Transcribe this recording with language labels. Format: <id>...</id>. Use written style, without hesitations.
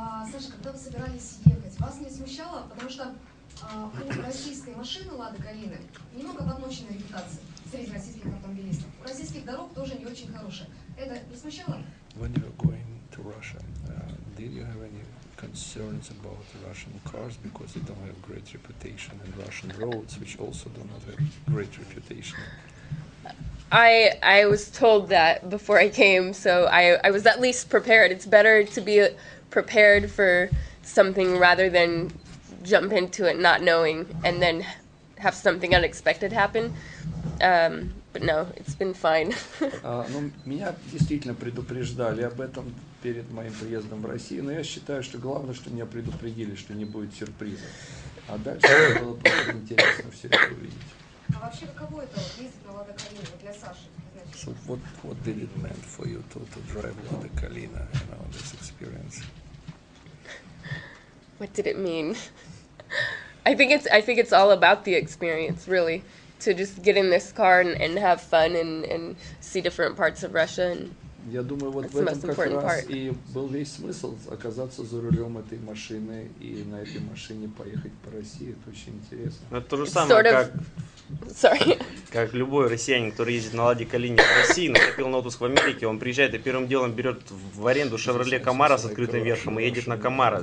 <ru>Саша, когда вы собирались ехать, вас не смущало, потому что у российской машины «Лады Калины» немного подмоченная репутация среди российских автомобилистов. У российских дорог тоже не очень хорошая. Это не смущало?</ru> <en>When you were going to Russia, did you have any concerns about Russian cars because they don't have great reputation, and Russian roads, which also do not have great reputation? I was told that before I came, so I was at least prepared. It's better to be prepared for something rather than jump into it not knowing and then have something unexpected happen. But no, it's been fine.</en> <ru>Ну, меня действительно предупреждали об этом перед моим приездом в Россию, но я считаю, что главное, что меня предупредили, что не будет сюрпризов. А дальше было просто интересно все это увидеть. А вообще, каково это ездить на «Лада Калина» для Саши?</ru> <en>So what did it mean for you to drive Lada Kalina, you know, this experience? What did it mean? I think it's all about the experience, really. To just get in this car and have fun and see different parts of Russia. And</en> <ru>Я думаю, вот в этом как раз и был весь смысл оказаться за рулем этой машины и на этой машине поехать по России. Это очень интересно. Это то же самое, как любой россиянин, который ездит на «Ладе Калине» в России, накопил на отпуск в Америке, он приезжает и первым делом берет в аренду «Шевроле Камара» с открытым верхом и едет на Камара.</ru>